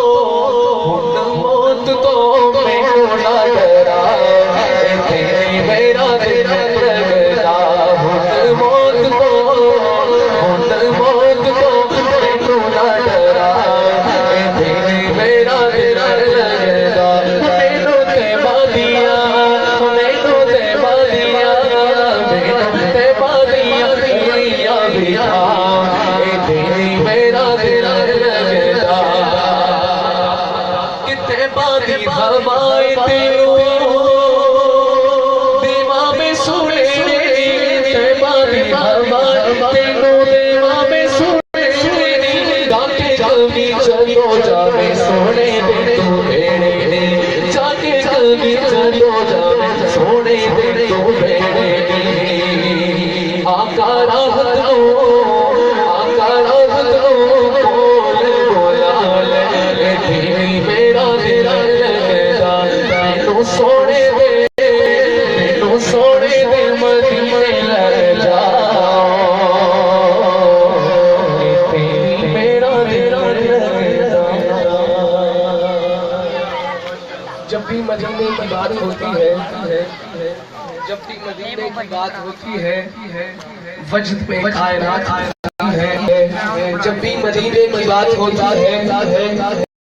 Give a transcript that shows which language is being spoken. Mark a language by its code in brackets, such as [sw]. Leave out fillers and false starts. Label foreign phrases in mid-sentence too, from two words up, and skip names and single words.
[pa] مینوں نہ ڈرا ایتھے میرا دل لگدا ہن موت تو مینوں نہ ڈرا ایتھے میرا دل لگدا مینوں تے بادیاں گلیاں ویکھا ایتھے میرا دل لگدا کتے بادی ہوائیں تینوں دیواں میں سنے تے بادی ہوائیں تینوں دیواں میں سنے ڈاکے جلدی چلو جاوے سونے دے تو بیڑے نے جاکے جلدی چلو جاوے سونے دے تو بیڑے نے آقا راحت کول بولا لے ایتھے میرا دل لگدا مینوں سونے دے مدینے لے جا ایتھے میرا دل لگدا [ur] جب بھی مدینے کی بات ہوتی ہے وجد پہ کائنات ہے جب بھی مدینے کی بات ہوتی ہے